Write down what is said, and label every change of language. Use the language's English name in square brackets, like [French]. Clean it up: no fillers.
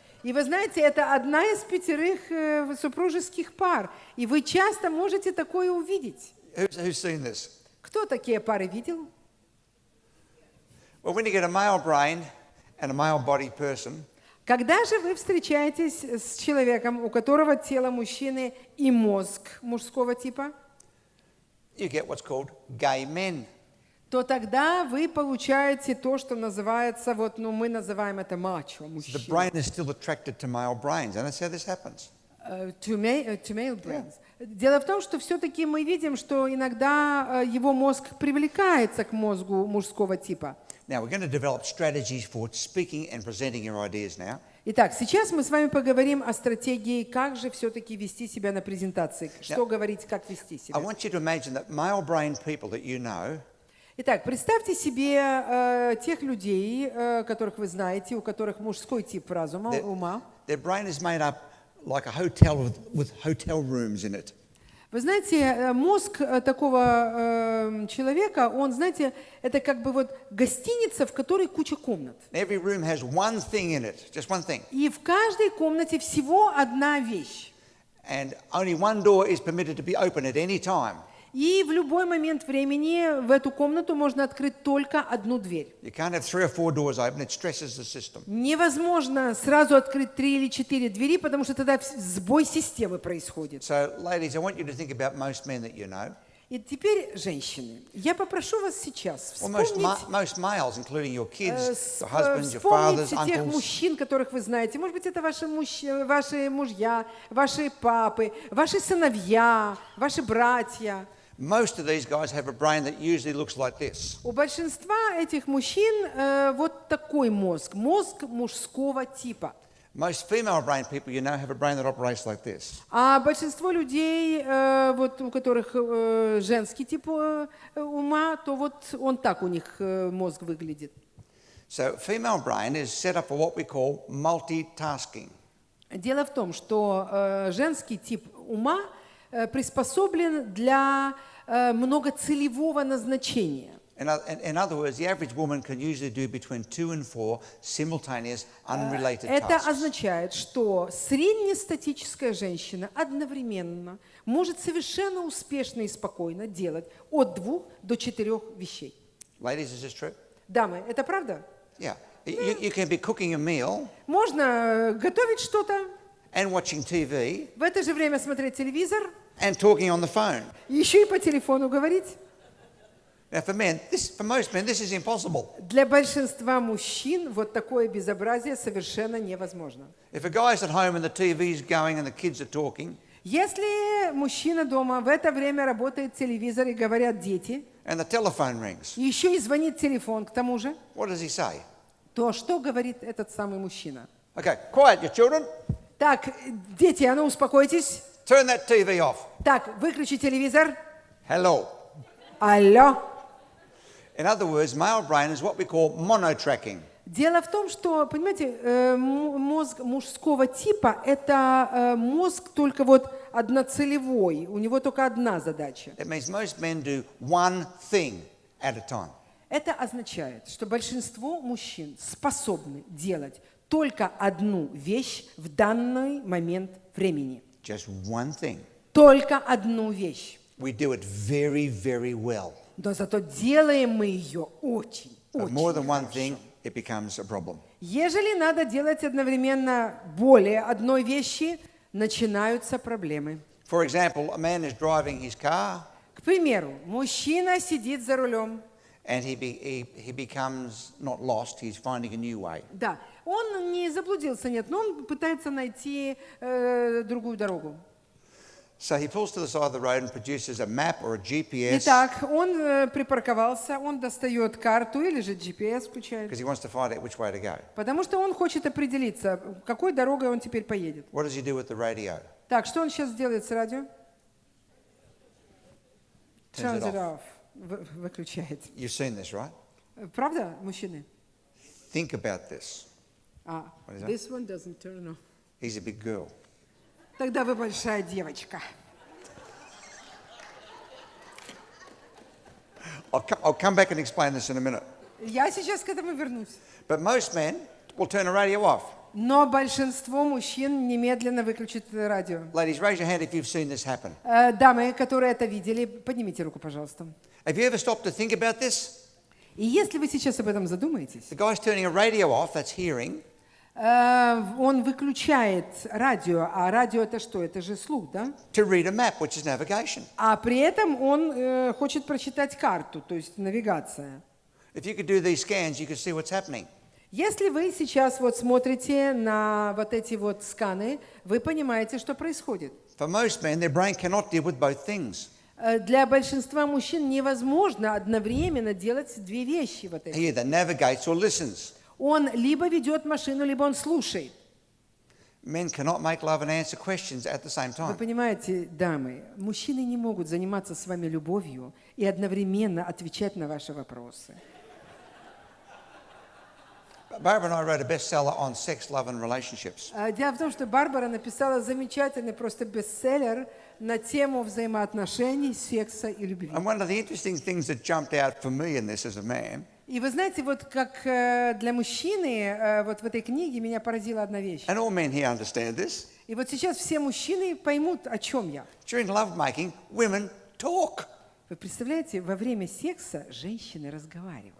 [Russian] И вы знаете, это одна из 5 супружеских пар. И вы часто можете такое увидеть. [English] Who's seen this? [Russian] Кто такие пары видел? [English] Well, when you get a male brain and a male body person, [Russian] Когда же вы встречаетесь с человеком, у которого тело мужчины и мозг мужского типа, [English] you get what's called gay men. [Russian] то тогда вы получаете то, что называется, вот, мы называем это мачо, [English] The [Russian] мужчина. [English] brain is still attracted to male brains, and that's how this happens. To male brains. [Russian] Дело в том, что все-таки мы видим, что иногда его мозг привлекается к мозгу мужского типа. [English] Now, we're going to develop strategies for speaking and presenting your ideas now. [Russian] Итак, сейчас мы с вами поговорим о стратегии, как же все-таки вести себя на презентации, что говорить, как вести [English] I [Russian] себя. [English] want you to imagine that male brain people that you know, [Russian] Итак, представьте себе тех людей, которых вы знаете, у которых мужской тип разума, ума. [English] their brain is made up like a hotel with hotel rooms in it. [Russian] Вы знаете, мозг такого человека, он, знаете, это как бы вот гостиница, в которой куча комнат. [English] Every room has one thing in it, just one thing. [Russian] И в каждой комнате всего одна вещь. [English] And only one door is permitted to be open at any time. [Russian] И в любой момент времени в эту комнату можно открыть только одну дверь. [English] You can't have 3 or 4 doors open, it stresses the system. [Russian] Невозможно сразу открыть 3 или 4 двери, потому что тогда сбой системы происходит. [English] So, ladies, I want you to think about most men that you know. [Russian] И теперь, женщины, я попрошу вас сейчас [English] Well, most males, including your kids, your husbands, your fathers, [Russian] вспомните тех [English] uncles. [Russian] мужчин, которых вы знаете. Может быть, это ваши мужья, ваши папы, ваши сыновья, ваши братья. [English] Most of these guys have a brain that usually looks like this. [Russian] У большинства этих мужчин вот такой мозг мужского типа. [English] Most female brain people you know have a brain that operates like this. [Russian] А большинство людей, вот у которых женский тип ума, то вот он так у них мозг выглядит. [English] So female brain is set up for what we call multitasking. [Russian] Дело в том, что женский тип ума приспособлен для многоцелевого назначения. [English] In other words, the average woman can usually do between 2 and 4 simultaneous, unrelated [Russian] Это [English] tasks. [Russian] означает, что среднестатическая женщина одновременно может совершенно успешно и спокойно делать от 2 до 4 вещей. [English] Ladies, is this true? [Russian] Дамы, это правда? [English] Yeah. You can be cooking a meal [Russian] Можно готовить что-то, [English] and watching TV [Russian] в это же время смотреть телевизор, [English] and talking on the phone. [Russian] еще и по телефону говорить. [English] Now, for most men, this is impossible. [Russian] Для большинства мужчин вот такое безобразие совершенно невозможно. [English] If a guy's at home and the TV's going and the kids are talking, [Russian] Если мужчина дома, в это время работает телевизор и говорят дети, [English] and the telephone rings, [Russian] и еще и звонит телефон к тому же, [English] what does he say? [Russian] то что говорит этот самый мужчина? [English] Okay, quiet, you children. [Russian] Так, дети, а ну успокойтесь. [English] Turn that TV off. [Russian] Так, выключи телевизор. [English] Hello. [Russian] Алло. [English] In other words, male brain is what we call monotracking. [Russian] Дело в том, что, понимаете, мозг мужского типа – это мозг только вот одноцелевой, у него только одна задача. [English] That means most men do one thing at a time. [Russian] Это означает, что большинство мужчин способны делать только одну вещь в данный момент времени. [English] Just one thing. [Russian] Только одну вещь. [English] We do it very, very well. [Russian] Но зато делаем мы ее очень, [English] But [Russian] очень [English] more than one [Russian] хорошо. [English] thing, it becomes a problem. [Russian] Ежели надо делать одновременно более одной вещи, начинаются проблемы. [English] For example, a man is driving his car [Russian] К примеру, мужчина сидит за рулем. [English] and he becomes not lost, he's finding a new way. [Russian] Да, он не заблудился, нет, но он пытается найти другую дорогу. [English] So he pulls to the side of the road and produces a map or a GPS [Russian] Итак, он припарковался, он достает карту или же GPS включает, [English] because he wants to find out which way to go. [Russian] потому что он хочет определиться, какой дорогой он теперь поедет. [English] What does he do with the radio? [Russian] Так, что он сейчас делает с радио? [English] Turns it Turns it off. off. [Russian] Выключает. [English] You've seen this, right? [Russian] Правда, мужчины? [English] Think about this. What is that? This one doesn't turn off. He's a big girl. [Russian] Тогда вы большая девочка. [English] I'll come back and explain this in a minute. [Russian] Я сейчас к этому вернусь. [English] But most men will turn the radio off. [Russian] Но большинство мужчин немедленно выключит радио. [English] Ladies, raise your hand if you've seen this happen. [Russian] Дамы, которые это видели, поднимите руку, пожалуйста. [English] Have you ever stopped to think about this? [Russian] И если вы сейчас об этом задумаетесь, [English] The guy's turning a radio off, that's hearing, [Russian] он выключает радио, а радио это что? Это же слух, да? [English] to read a map, which is navigation. [Russian] А при этом он хочет прочитать карту, то есть навигация. [English] If you could do these scans, you could see what's happening. [Russian] Если вы сейчас вот смотрите на вот эти вот сканы, вы понимаете, что происходит. [English] For most men, their brain cannot deal with both things. [Russian] Для большинства мужчин невозможно одновременно делать две вещи вот эти. [English] He either navigates or listens. [Russian] Он либо ведет машину, либо он слушает. [English] Men cannot make love and answer questions at the same [Russian] Вы [English] time. [Russian] понимаете, дамы, мужчины не могут заниматься с вами любовью и одновременно отвечать на ваши вопросы. [English] Barbara and I wrote a bestseller on sex, love and relationships. [Russian] Дело в том, что Барбара написала замечательный просто бестселлер на тему взаимоотношений, секса и любви. [English] And one of the interesting things that jumped out for me in this as a man [Russian] И вы знаете, вот как для мужчины, вот в этой книге меня поразила одна вещь. [English] and all men here understand this. [Russian] И вот сейчас все мужчины поймут, о чем я. [English] During lovemaking, women talk, [Russian] Вы представляете, во время секса женщины разговаривают.